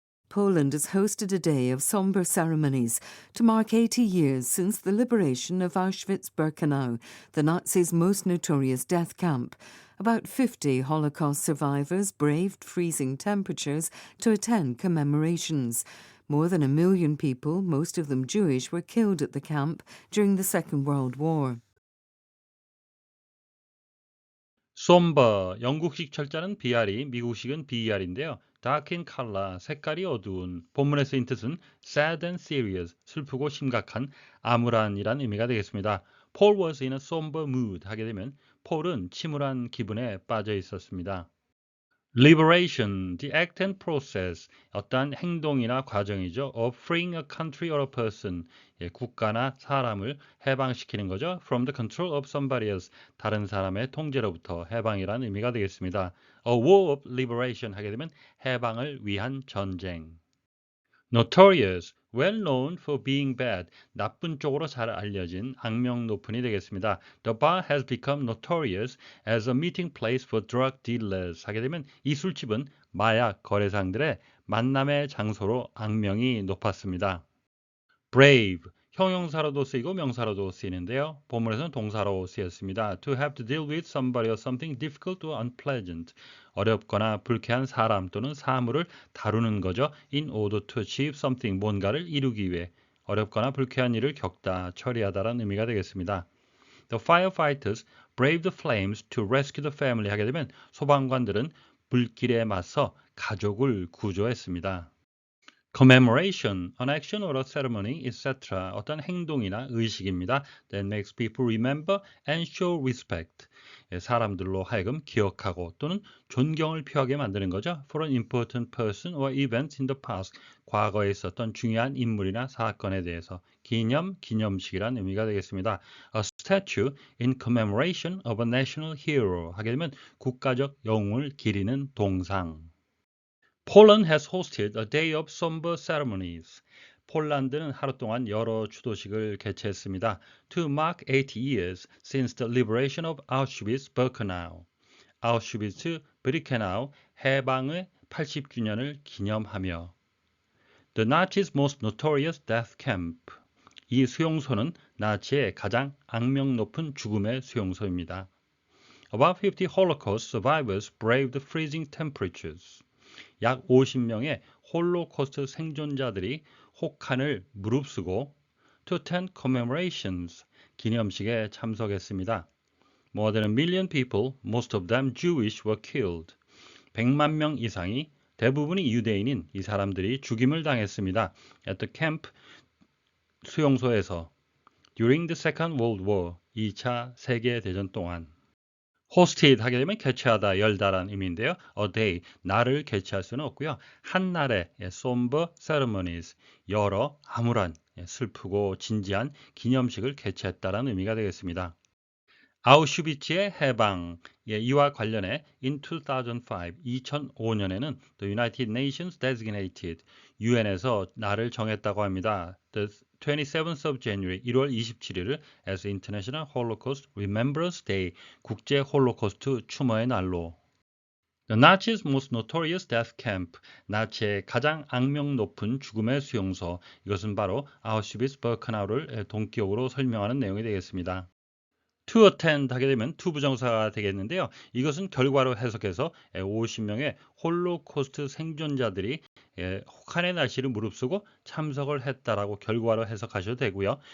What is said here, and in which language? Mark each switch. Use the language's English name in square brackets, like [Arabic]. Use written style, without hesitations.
[English] Poland has hosted a day of somber ceremonies to mark 80 years since the liberation of Auschwitz-Birkenau, the Nazis' most notorious death camp. About 50 Holocaust survivors braved freezing temperatures to attend commemorations. More than 1 million people, most of them Jewish, were killed at the camp during the Second World War. [Korean] somber, 영국식 철자는 BR이, 미국식은 BER인데요. [English] dark in color, [Korean] 색깔이 어두운. 본문에 쓰인 뜻은 [English] sad and serious, [Korean] 슬프고 심각한, 암울한이란 의미가 되겠습니다. [English] Paul was in a somber mood [Korean] 하게 되면 폴은 침울한 기분에 빠져 있었습니다. [English] Liberation, the act and process, [Korean] 어떠한 행동이나 과정이죠. [English] of freeing a country or a person, [Korean] 국가나 사람을 해방시키는 거죠. [English] from the control of somebody else, [Korean] 다른 사람의 통제로부터 해방이라는 의미가 되겠습니다. [English] a war of liberation [Korean] 하게 되면 해방을 위한 전쟁. [English] Notorious, well known for being bad, [Korean] 나쁜 쪽으로 잘 알려진 악명 높은이 되겠습니다. [English] The bar has become notorious as a meeting place for drug dealers [Korean] 하게 되면 이 술집은 마약 거래상들의 만남의 장소로 악명이 높았습니다. Brave, 형용사로도 쓰이고 명사로도 쓰이는데요. 본문에서는 동사로 쓰였습니다. [English] To have to deal with somebody or something difficult or unpleasant. [Korean] 어렵거나 불쾌한 사람 또는 사물을 다루는 거죠. [English] In order to achieve something, [Korean] 뭔가를 이루기 위해 어렵거나 불쾌한 일을 겪다, 처리하다라는 의미가 되겠습니다. [English] The firefighters braved the flames to rescue the family [Korean] 하게 되면 소방관들은 불길에 맞서 가족을 구조했습니다. [English] Commemoration, an action or a ceremony, etc. [Korean] 어떤 행동이나 의식입니다. [English] That makes people remember and show respect. [Korean] 사람들로 하여금 기억하고 또는 존경을 표하게 만드는 거죠. [English] For an important person or event in the past. [Korean] 과거에 있었던 중요한 인물이나 사건에 대해서 기념식이란 의미가 되겠습니다. [English] A statue in commemoration of a national hero. [Korean] 하게 되면 국가적 영웅을 기리는 동상. [English] Poland has hosted a day of somber ceremonies. [Korean] 폴란드는 하루 동안 여러 추도식을 개최했습니다. [English] To mark 80 years since the liberation of Auschwitz-Birkenau. [Korean] 아우슈비츠-비르케나우 해방의 80주년을 기념하며 [English] The Nazis' most notorious death camp. [Korean] 이 수용소는 나치의 가장 악명 높은 죽음의 수용소입니다. [English] About 50 Holocaust survivors braved the freezing temperatures. [Korean] 약 50명의 홀로코스트 생존자들이 혹한을 무릅쓰고 [English] to attend commemorations, [Korean] 기념식에 참석했습니다. [English] More than a million people, most of them Jewish, were killed. [Korean] 100만 명 이상이 대부분이 유대인인 이 사람들이 죽임을 당했습니다. [English] At the camp, [Korean] 수용소에서 [English] during the Second World War, [Korean] 2차 세계대전 동안 hosted 하게 되면 개최하다, 열다라는 의미인데요. A day, 날을 개최할 수는 없고요. 한 날의 [English] somber ceremonies, [Korean] 여러 암울한, 슬프고 진지한 기념식을 개최했다라는 의미가 되겠습니다. 아우슈비츠의 해방, 이와 관련해 in 2005년에는 [English] the United Nations designated, [Korean] UN에서 날을 정했다고 합니다. [English] The 27th of January, 1월 27일을 as International Holocaust Remembrance Day, [Korean] 국제 홀로코스트 추모의 날로. [English] The Nazis' most notorious death camp, [Korean] 나치의 가장 악명 높은 죽음의 수용소, 이것은 바로 아우슈비츠-버크나우를 동기억으로 설명하는 내용이 되겠습니다. To attend 하게 되면 to 부정사가 되겠는데요. 이것은 결과로 해석해서 50명의 홀로코스트 생존자들이 혹한의 날씨를 무릅쓰고 참석을 했다라고 결과로 해석하셔도 되고요.